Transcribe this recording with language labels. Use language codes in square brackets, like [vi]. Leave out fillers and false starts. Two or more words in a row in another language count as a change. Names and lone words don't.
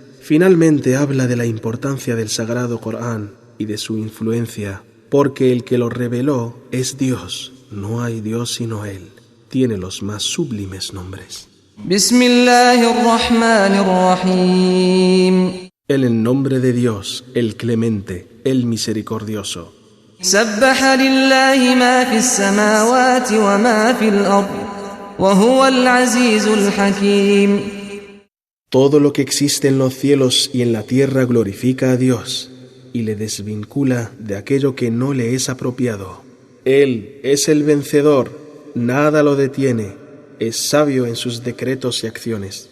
[es] Finalmente habla de la importancia del Sagrado Corán y de su influencia, porque el que lo reveló es Dios, no hay Dios sino Él. Tiene los más sublimes nombres. [ar] Bismillahirrahmanirrahim. [es] En el nombre de Dios, el Clemente, el Misericordioso. [ar] سبح لله ما في السماوات وما في الأرض، وهو العزيز الحكيم. [es] Todo lo que existe en los cielos y en la tierra glorifica a Dios y le desvincula de aquello que no le es apropiado. Él es el vencedor, nada lo detiene, es sabio en sus decretos y acciones.